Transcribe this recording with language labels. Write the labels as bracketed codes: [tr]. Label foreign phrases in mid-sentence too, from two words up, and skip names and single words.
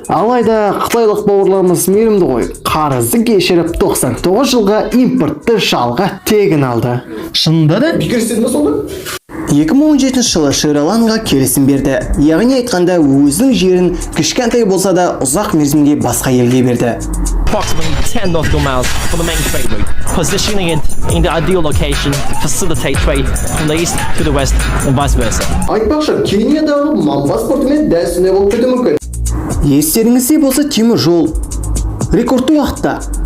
[kk] Алайда қытайлық бауырларымыз мейірімді ғой. Қарызды кешіріп 99 жылға импортты жалға тегін алды. Шынында да? 2017 жылы Шри-Ланка келісім берді. Яғни айтқанда өзінің жерін кішкентай болса да ұзақ мерзімге басқа елге берді. [en] Approximately 10 nautical miles from the main trade route, positioning it in the ideal location to facilitate trade from the east to the west and vice versa. [kk] Айтпақшы, Кениядағы Мамбас портымен дәл сондай болып кетуі мүмкін. Естеріңізде болса темір жол рекордты уақытта